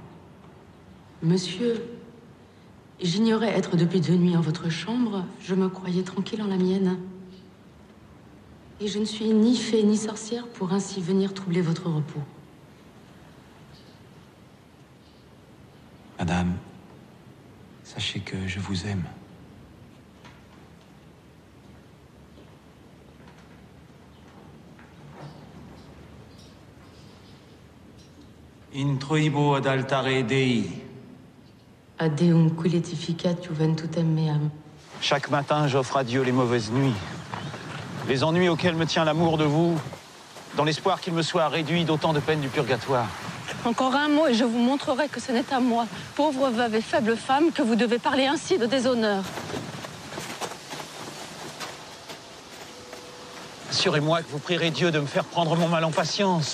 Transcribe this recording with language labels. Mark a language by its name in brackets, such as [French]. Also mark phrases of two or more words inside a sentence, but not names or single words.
[French] Monsieur, j'ignorais être depuis 2 nuits en votre chambre. Je me croyais tranquille en la mienne. Et je ne suis ni fée ni sorcière pour ainsi venir troubler votre repos. Madame, Sachez que je vous aime. [Latin] Introibo ad altare Dei. Adeum quiletificat juventutem meam. [French] Chaque matin, j'offre à Dieu les mauvaises nuits. Les ennuis auxquels me tient l'amour de vous, dans l'espoir qu'il me soit réduit d'autant de peines du purgatoire. Encore un mot et je vous montrerai que ce n'est à moi, pauvre veuve et faible femme, que vous devez parler ainsi de déshonneur. Assurez-moi que vous prierez Dieu de me faire prendre mon mal en patience.